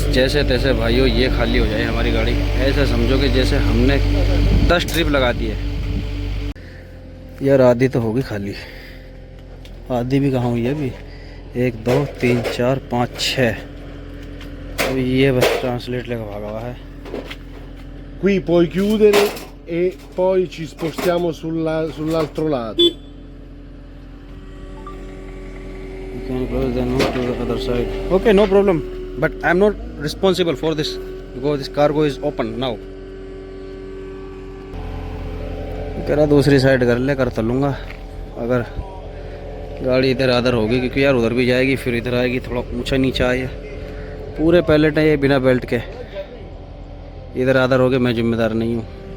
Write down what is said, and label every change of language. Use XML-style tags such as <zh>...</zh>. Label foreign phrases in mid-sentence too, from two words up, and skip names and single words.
<hi>जैसे तैसे भाइयों ये खाली हो जाए हमारी गाड़ी, ऐसा समझो कि जैसे हमने 10 ट्रिप लगा दी है। यार आधी तो होगी खाली, आधी भी कहाँ हुई है अभी? 1 2 3 4 5 6, अभी ये बस ट्रांसलेट लेकर भागा हुआ है।</hi> <it>Qui puoi chiudere e poi ci spostiamo sull'altro lato.</it> <en>You can close the door to the other side. Okay, no problem. But I'm not responsible for this because this cargo is open now.</en> <hi>कह रहा दूसरी साइड कर ले, कर तो लूँगा अगर गाड़ी इधर आधर होगी, क्योंकि यार उधर भी जाएगी फिर इधर आएगी, थोड़ा ऊंचा नीचा है। पूरे पैलेट है ये बिना बेल्ट के, इधर आधर हो गए, मैं जिम्मेदार नहीं हूँ।</hi>